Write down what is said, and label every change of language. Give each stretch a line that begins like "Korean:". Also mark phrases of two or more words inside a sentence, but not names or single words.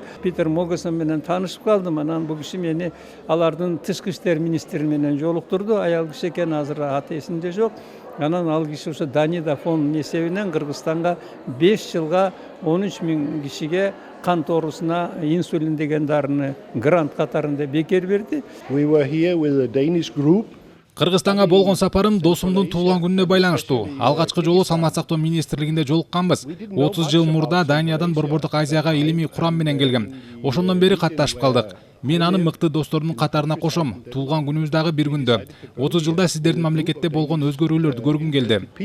Kyrgyz: Питер Могесон менен таанышып калдым. Анан бул киши мени алардын тышкы иштер министри менен жолуктурду. Аял киши экен, азыр аты эсимде жок. Анан ал киши ошо Данида фонд эсебинен Кыргызстанга 5 жылга 13 000 кишиге кан тоорусуна инсулин деген дарыны грант катарында бекер берди.
English: We were here with a Danish group.
Kyrgyz: Кыргызстанга болгон сапарым досумдун туулган күнүнө байланыштуу. Алгачкы жолу саламат сактоо министрлигинде жолукканбыз. 30 жыл мурда Даниядан Борбордук Азияга илимий курам менен келгем. Ошондон бери катташып калдык. Мен аны мыкты досторумдун катарына кошом. Туулган күнүбүз дагы бир күндө. 30 жылда сиздердин мамлекетте болгон өзгөрүүлөрдү көргүм келди.